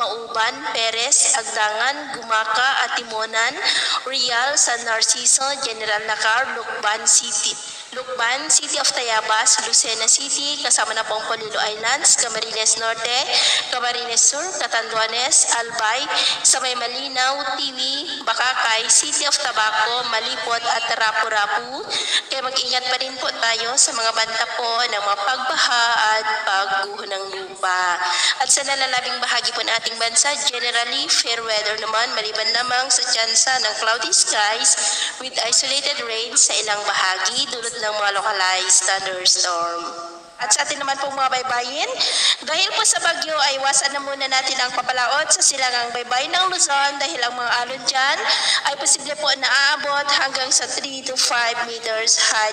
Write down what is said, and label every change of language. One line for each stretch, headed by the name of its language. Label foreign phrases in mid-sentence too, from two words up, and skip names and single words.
Filipino: Mauban, Perez, Agdangan, Gumaka, Atimonan, Real, San Narciso, General Nacar, Lukban City, City of Tayabas, Lucena City, kasama na pong Polillo Islands, Camarines Norte, Camarines Sur, Catanduanes, Albay, sa may Malinaw, Tiwi, Bakakay, City of Tabaco, Malipot at Rapu-Rapu. Kaya mag-ingat pa rin po tayo sa mga banta po ng mga pagbaha at pagguho ng lupa. At sa nalalabing bahagi po ng ating bansa,
English: generally fair weather
Filipino: naman, maliban lamang sa tsansa ng
English: cloudy skies with isolated rain
Filipino: sa ilang bahagi, dulot ng mga
English: localized thunderstorm.
Filipino: At sa atin naman pong mga baybayin, dahil po sa bagyo ay iwasan na muna natin ang papalaot sa silangang baybay ng Luzon dahil ang mga alon dyan ay posible po na aabot hanggang sa 3
English: to 5 meters height.